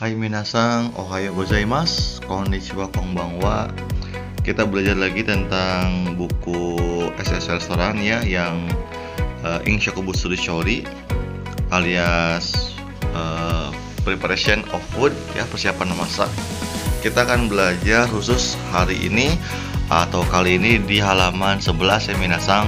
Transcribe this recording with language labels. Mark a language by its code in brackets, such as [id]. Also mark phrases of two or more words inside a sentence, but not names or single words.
[ja] はい皆さん、おはようございます、こんにちはこんばんは. [id] Kita belajar lagi tentang buku SSL restoran ya, yang Inshoku Butsuru Shori alias Preparation of Food ya, persiapan memasak. Kita akan belajar khusus hari ini atau kali ini di halaman 11 ya minasan.